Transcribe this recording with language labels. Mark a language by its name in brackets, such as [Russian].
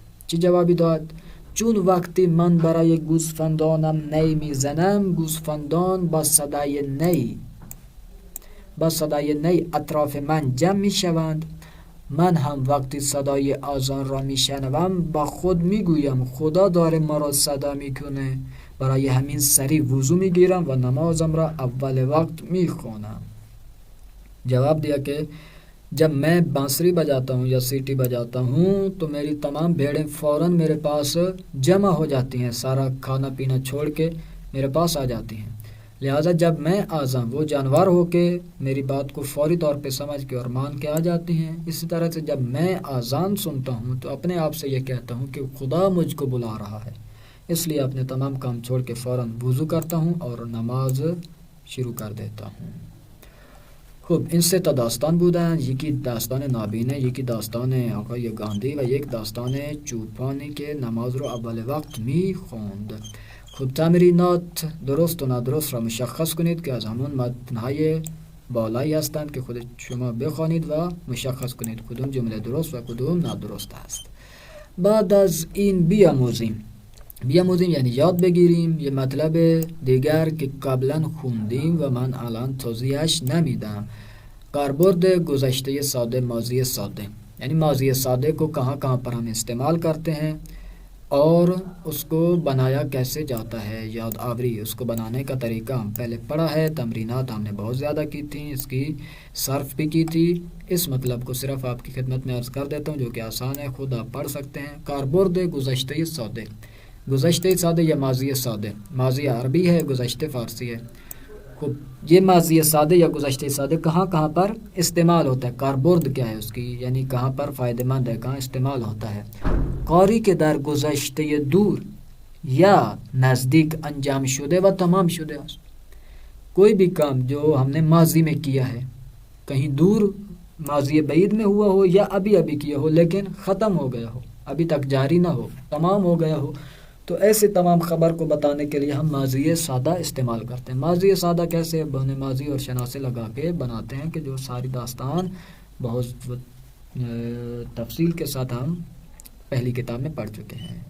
[Persian] چی جوابی داد؟ چون وقتی من برای گوسفندانم نی میزنم، گوسفندان با صدای نی اطراف من جمع میشوند. من هم وقتی صدای آذان را میشنوم با خود میگویم خدا داره ما را صدا میکنه، برای همین سریع وضو میگیرم و نمازم را اول وقت میخونم. [Urdu] جواب دیا کہ جب میں بانسری بجاتا ہوں یا سیٹی بجاتا ہوں تو میری تمام بھیڑیں فوراً میرے پاس جمع ہو جاتی ہیں، سارا کھانا پینا چھوڑ کے میرے پاس آ جاتی ہیں. لہٰذا جب میں آزاں وہ جانور ہو کے میری بات کو فوری طور پہ سمجھ کے اور مان کے آ جاتی ہیں. اسی طرح سے جب میں آزان سنتا ہوں تو اپنے آپ سے یہ کہتا ہوں کہ خدا مجھ کو بلا رہا ہے، اس لیے اپنے تمام کام چھوڑ کے فوراً وضو کرتا ہوں اور نماز شروع کر دیتا ہوں. [Persian] خب این سه تا داستان بودن، یکی داستان نابینه، یکی داستان آقای گاندی و یک داستان چوپانی که نماز رو اول وقت میخوند. خب تمرینات درست و نادرست را مشخص کنید که از همون متنهای بالایی هستند که خود شما بخوانید و مشخص کنید کدوم جمله درست و کدوم نادرست است. بعد از این بیاموزیم یعنی یاد بگیریم یه مطلب دیگر که قبلا خوندیم و من الان توضیحش نمیدم. کاربرد گذشته ساده، [Urdu] ماضی ساده، یعنی ماضی ساده کو کہاں کہاں پر ہم استعمال کرتے ہیں اور اس کو بنایا کیسے جاتا ہے، یاد آوری اس کو بنانے کا طریقہ ہم پہلے پڑھا ہے. تمرینات ہم نے بہت زیادہ کی تھیں، اس کی صرف بھی کی تھی. اس مطلب کو صرف آپ کی خدمت میں عرض کر دیتا ہوں جو کہ آسان ہے، خود آپ پڑھ سکتے ہیں. کاربرد گذشته ساده، گذشته ساده یا ماضی ساده، ماضی عربی ہے، گذشته فارسی ہے. خب یہ ماضی ساده یا گذشته ساده کہاں کہاں پر استعمال ہوتا ہے، کاربرد کیا ہے اس کی، یعنی کہاں پر فائدہ مند ہے، کہاں استعمال ہوتا ہے. [Persian] کاری که در گذشته دور یا نزدیک انجام شده و تمام شده است. [Urdu] کوئی بھی کام جو ہم نے ماضی میں کیا ہے، کہیں دور ماضی بعید میں ہوا ہو یا ابھی کیا ہو لیکن ختم ہو گیا ہو، ابھی تک جاری نہ ہو، تمام ہو گیا ہو، تو ایسے تمام خبر کو بتانے کے لیے ہم ماضی سادہ استعمال کرتے ہیں. ماضی سادہ کیسے؟ بنے ماضی اور شناسے لگا کے بناتے ہیں کہ جو ساری داستان بہت تفصیل کے ساتھ ہم پہلی کتاب میں پڑھ چکے ہیں.